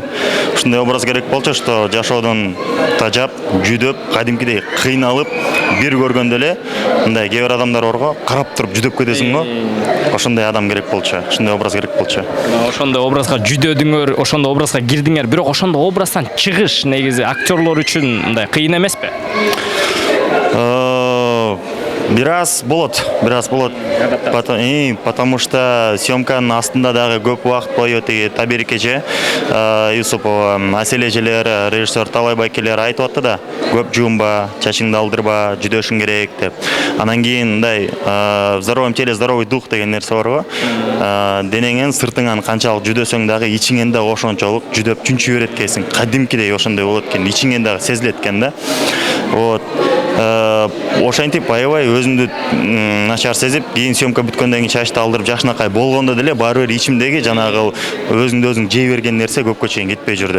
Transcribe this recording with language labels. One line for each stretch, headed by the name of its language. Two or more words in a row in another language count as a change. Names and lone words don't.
Kyrgyz: Ушундай образ керек болчу, что жашоодон тажап, жүдөп, кадимкидей кыйналып, бир көргөндө эле мындай кээ бир адамдар барго, карап туруп жүдөп кетесиң го. Ошондой адам керек болчу, ошондой образ керек болчу. Ошондой образга жүдөдүңөр, ошондой образга кирдиңер, бирок ошондой образдан чыгыш негизи актерлор үчүн мындай кыйын эмеспи? Бираз болот.
Russian: Потому что
Kyrgyz: съемканын астында дагы көп убакыт бою тиги Табир эже, Юсупова, Асель эжелер, режиссер Талай байкелер айтып атты да, көп жуунба, чачыңды алдырба, жүдөшүң керек деп. Анан кийин мындай
Russian: в здоровом теле здоровый дух
Kyrgyz: деген нерсе бар го. Денеңен, сыртыңан канчалык жүдөсөң дагы ичиңен да ошончолук жүдөп чүнчү берет экенсиң. Кадимкидей ошондой болот экен, ичиңен дагы сезилет экен да. Вот. Ошентип аябай өзүмдү начар сезип, кийин съемка бүткөндөн кийин чачты алдырып жакшынакай болгондо деле баары бир ичимдеги жанагы өзүңдү өзүң жей берген нерсе көпкө чейин кетпей жүрдү.